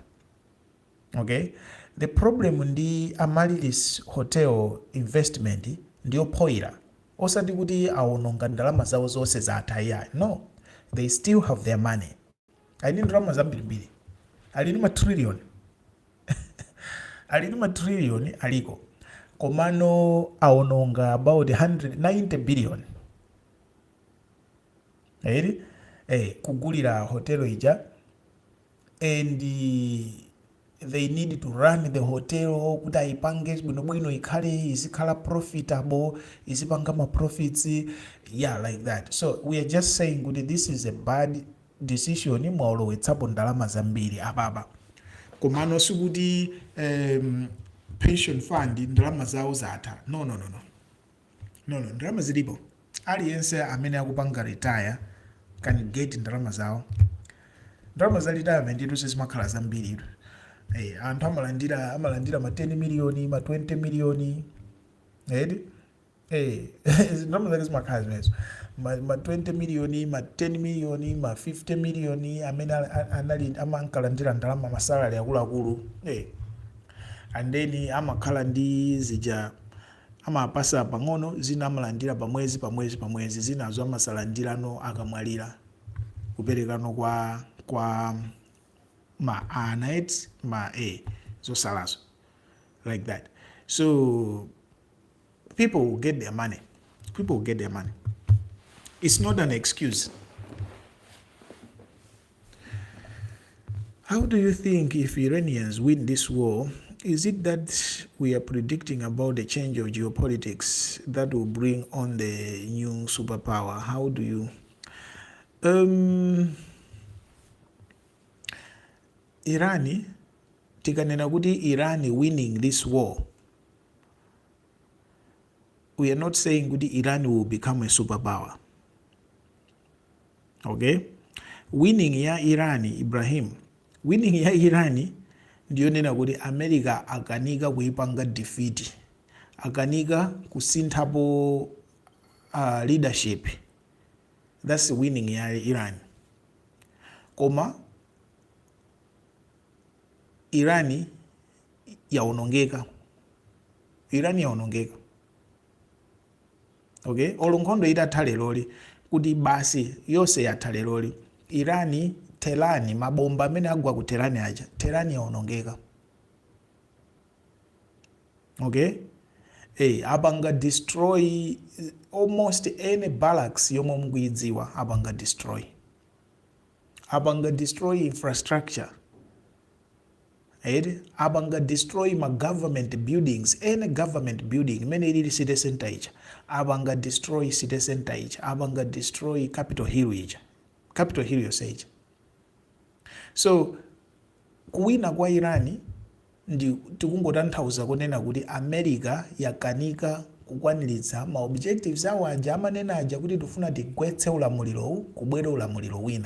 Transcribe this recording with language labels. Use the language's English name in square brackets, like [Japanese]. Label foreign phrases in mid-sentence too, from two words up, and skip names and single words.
[Nyanja] Okay? [English] The problem [Nyanja] ndi amalilisi [English] hotel investment [Nyanja] ndiyo poira. Osati kuti awononga ndalama zawo zonse zatha. [English] No, they still have their money. [Nyanja] Ali ndalama zambirimbiri. Ali ndi ma trillion. Ali ndi ma trillion aliko. komano aononga about 190 billion kugulira hotelo ija, [English] and they need to run the hotel [Nyanja] kuti aipange bwinobwino izikhala [English] profitable, [Nyanja] izipanga ma [English] profits, like that. So we are just saying kuti this is a bad decision [Nyanja] mwaolowetsapo ndalama zambiri apapa. Komano sikuti pension fund ndalama zawo zatha. No, ndalama zilipo. Aliyense amene akupanga retire [English] can get [Nyanja] ndalama zawo. Ndalama za retirement ndizo zimakhala zambiri. Anthu amalandira ma 10 million, ma 20 million. Ndalama zake zimakhala zimenezo. Ma 20 million, ma 10 million, ma 50 million amene amankalandira ndalama masalari akuluakulu. And then amakhala ndi zija amapasa pang'ono, zina amalandira pamwezi, zinazo amasalandirano akamwalira kuperekano kwa ma anet ma zosalazo, [English] like that. So people will get their money. It's not an excuse. How do you think if Iranians win this war, is it that we are predicting about the change of geopolitics that will bring on the new superpower? How do you... Irani, [Nyanja] tikanena kuti [English] Irani winning this war, we are not saying kuti Iran will become a superpower. Okay? [Nyanja] Winning ya Irani, Ibrahim, winning ya Irani ndiyo nena kuti America akanika kuipanga defeat, akanika kusinthapo leadership. [English] That's winning [Nyanja] ya Iran. Koma Irani yaonongeka. [English] Okay? [Nyanja] Olunkondo itatha leloli kuti basi yonse yatha leloli. Irani Telani, mabomba amene agwa ku Telani aja, Telani yaonongeka. Okay? Abanga destroy [English] almost any barracks [Nyanja] yomwe mukuidziwa, abanga [English] destroy infrastructure. [Nyanja] Abanga destroy ma [English] government buildings, any government building [Nyanja] mene ili [English] city center [Nyanja] ija, abanga [English] destroy city center [Nyanja] ija, abanga [English] destroy Capitol Hill [Nyanja] yonse ija. So kuwina kwa Irani ndi tikungotanthauza kunena kuti America yakanika kukwaniritsa ma objectives awo aja amanena aja kuti tifuna tigwetse ulamuliro kubwera ulamuliro wina.